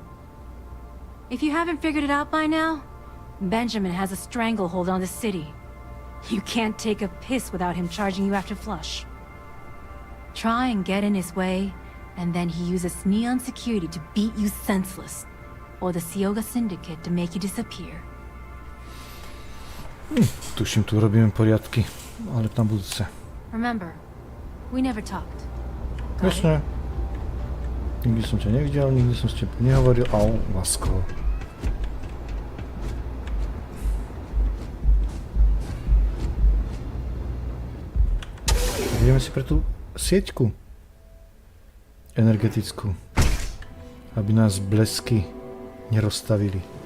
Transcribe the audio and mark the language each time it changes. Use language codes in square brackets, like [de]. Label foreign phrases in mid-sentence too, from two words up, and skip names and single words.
[en] If you haven't figured it out by now, Benjamin has a stranglehold on the city. You can't take a piss without him charging you after flush. Try and get in his way, and then he uses Neon security to beat you senseless, or the Seoga Syndicate to make you disappear. [sk] Tuším, tu robíme poriadky, ale na budúce. [en] Remember, we never talked. [sk] Jasne. Nikdy som ťa nevidel, nikdy som s tebou nehovoril. Au, lásko. Ideme si pre tú sieťku energetickú, aby nás blesky nerozstavili.